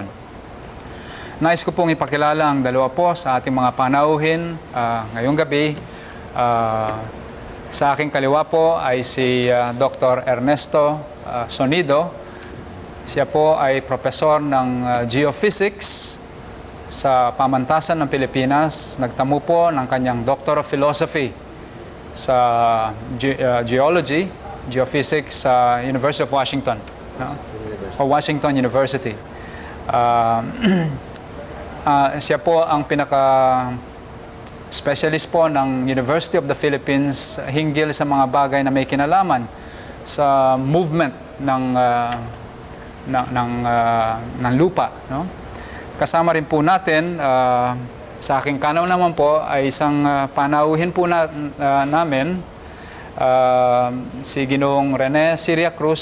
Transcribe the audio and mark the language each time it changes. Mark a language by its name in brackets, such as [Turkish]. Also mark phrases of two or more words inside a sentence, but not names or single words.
[Filipino] Nais ko pong ipakilala ang dalawa po sa ating mga panauhin ngayong gabi. Sa aking kaliwa po ay si Dr. Ernesto Sonido. Siya po ay profesor ng Geophysics sa Pamantasan ng Pilipinas. Nagtamo po ng kanyang [English] Doctor of Philosophy [Filipino] sa Geology, Geophysics sa University of Washington, o Washington University. Siya po ang specialist po ng University of the Philippines hinggil sa mga bagay na may kinalaman sa movement ng lupa. No? Kasama rin po natin, sa aking kanaw naman po, ay isang panauhin po namin, si Ginoong Rene Siria Cruz.